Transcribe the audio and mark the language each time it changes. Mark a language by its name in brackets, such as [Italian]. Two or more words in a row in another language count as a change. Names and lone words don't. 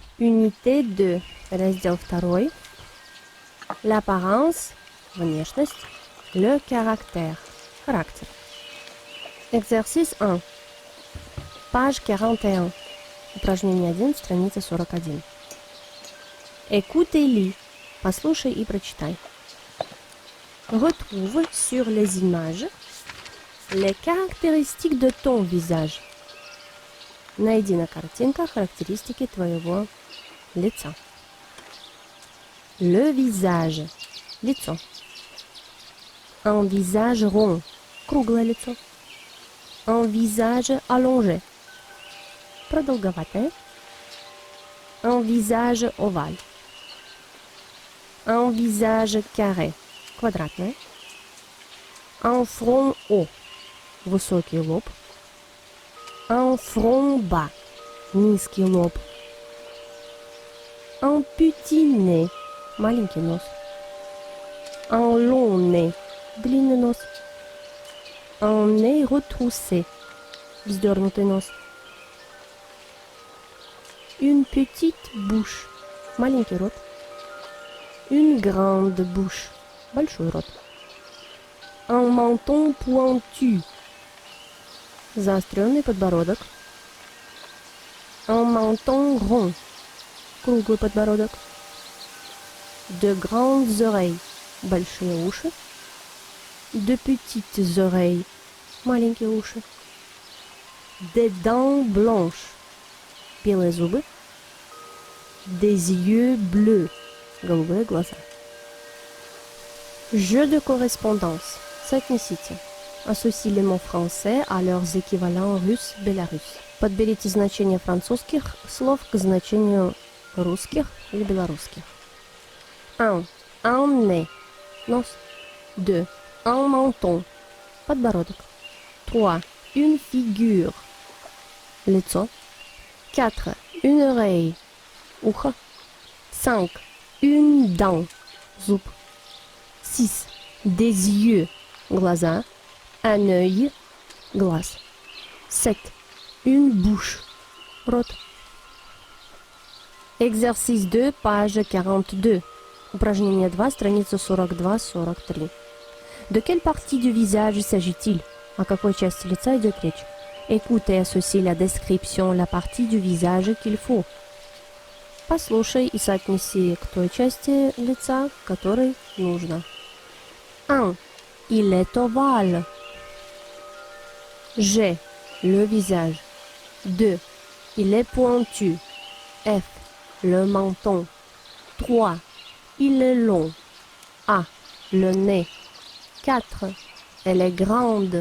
[French] Unité 2. Раздел 2. L'apparence, внешность. Le caractère, характер. Exercice 1. Page 41. [Russian] Упражнение 1, страница 41. [French] Écoute et lis. [Russian] Послушай и прочитай. [French] Retrouve sur les images les caractéristiques de ton visage. [Russian] Найди на картинках характеристики твоего лица. [French] Le visage. Лицо. Un visage rond. [Russian] Круглое лицо. [French] Un visage allongé. Продолговатое. Un visage ovale. Un visage carré. Квадратное. Un front haut. [Russian] Высокий лоб. [French] Un front bas. [Russian] Низкий лоб. [French] Un petit nez. [Russian] Маленький нос. [French] Un long nez. [Russian] Длинный нос. [French] Un nez retroussé. [Russian] Вздернутый нос. [French] Une petite bouche. [Russian] Маленький рот. [French] Une grande bouche. [Russian] Большой рот. [French] Un menton pointu. [Russian] Заостренный подбородок. [French] Un menton rond. [Russian] Круглый подбородок. [French] De grandes oreilles. [Russian] Большие уши. [French] De petites oreilles. [Russian] Маленькие уши. [French] Des dents blanches. [Russian] Белые зубы. [French] Des yeux bleus. [Russian] Голубые глаза. [French] Jeu de correspondance. Соотнесите. Associe les mots français à leurs équivalents russe-белорус. [Russian] Подберите значение французских слов к значению русских или белорусских. [French] 1. Un nez. Нос. 2. Un menton. Подбородок. 3. Une figure. Лицо. 4. Une oreille. Ухо. 5. Une dent. Зуб. 6. Des yeux. Глаза. Un œil. Глаз. 7. Une bouche. Рот. Exercice 2, page 42. [Russian] Упражнение 2, страница 42-43. [French] De quelle partie du visage s'agit-il? [Russian] О какой части лица идет речь? [French] Écoute et associe la description, la partie du visage qu'il faut. [Russian] Послушай и соотнеси к той части лица, которой нужно. [French] 1. Il est ovale. G. Le visage. 2. Il est pointu. F. Le menton. 3. Il est long. A. Le nez. 4. Elle est grande.